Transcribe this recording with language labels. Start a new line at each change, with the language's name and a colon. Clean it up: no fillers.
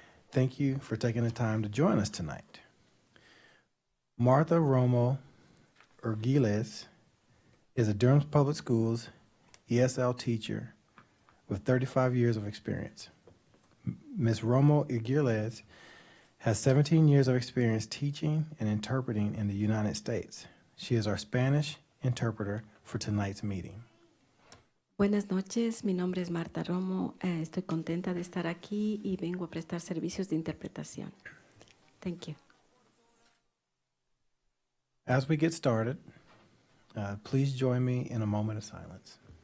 English: Thank you for taking the time to join us tonight. Martha Romo Urguiles is a Durham Public Schools ESL teacher with 35 years of experience. Ms. Romo Urguiles has 17 years of experience teaching and interpreting in the United States. She is our Spanish interpreter for tonight's meeting.
Spanish: Buenas noches, mi nombre es Marta Romo. Estoy contenta de estar aquí y vengo a prestar servicios de interpretación.
English: Thank you. As we get started, please join me in a moment of silence.